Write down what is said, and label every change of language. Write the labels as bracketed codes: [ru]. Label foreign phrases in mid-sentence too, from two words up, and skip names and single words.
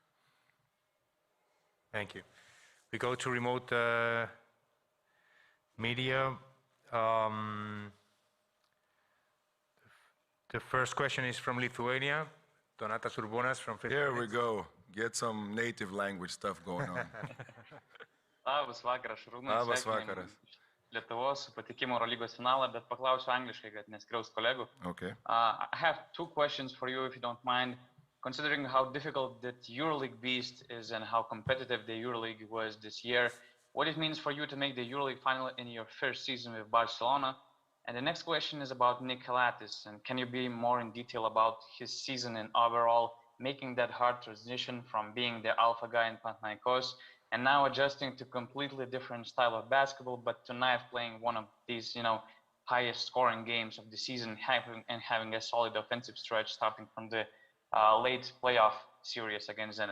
[en] Thank you. We go to remote media. The first question is from Lithuania, Donatas Urbonas from Fifth Here we Minutes. go. Get some native language stuff going on. [lt] Labas vakaras, Šarūnas. Labas vakaras. Lietuvos su patikimu Eurolygos finalą, bet paklausiu angliškai, kad neskriaus kolegų. [en] Okay. I have 2 questions for you, if you don't mind. Considering how difficult that EuroLeague beast is and how competitive the EuroLeague was this year, what it means for you to make the EuroLeague final in your first season with Barcelona? And the next question is about Nick Kalatis, and can you be more in detail about his season and overall making that hard transition from being the alpha guy in Panathinaikos and now adjusting to completely different style of basketball, but tonight playing one of these, highest scoring games of the season, having a solid offensive stretch starting from the late playoff series against Zenit?